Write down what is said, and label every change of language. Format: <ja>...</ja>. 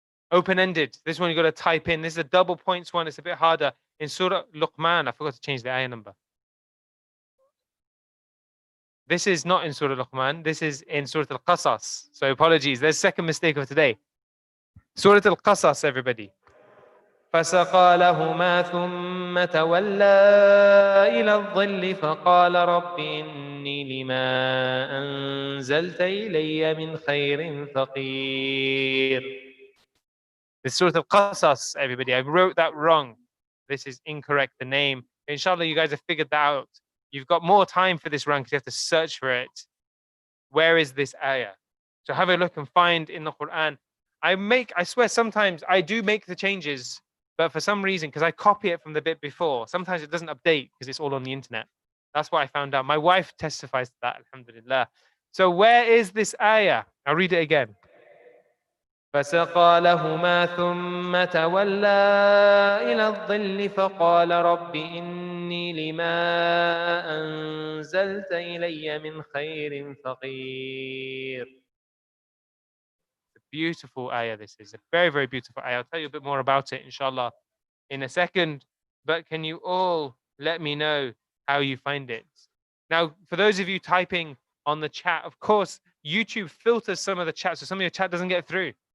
<en>Open-ended. This one you got to type in. This is a double points one. It's a bit harder. In Surah Luqman, I forgot to change the ayah number. This is not in Surah Luqman. This is in Surah Al-Qasas. So apologies. There's second mistake of today. Surah Al-Qasas, everybody.</en> <ar>فسقى لهما ثم تولى إلى الظل فقال رب إني لما أنزلت إلي من خير فقير.</ar> <en>This is Surah Al-Qasas, everybody. I wrote that wrong. This is incorrect, the name. Inshallah, you guys have figured that out. You've got more time for this round because you have to search for it. Where is this ayah? So have a look and find in the Quran. I swear sometimes I do make the changes, but for some reason, because I copy it from the bit before, sometimes it doesn't update because it's all on the internet. That's what I found out. My wife testifies to that, alhamdulillah. So where is this ayah? I'll read it again.</en> <ar>فسقى لهما ثم تولى إلى الظل فقال رب إني لما أنزلت إلي من خير فقير.</ar> <en>Beautiful ayah this is. A very, very beautiful ayah. I'll tell you a bit more about it, inshallah, in a second. But can you all let me know how you find it? Now, for those of you typing on the chat, of course, YouTube filters some of the chat, so some of your chat doesn't get through.</en>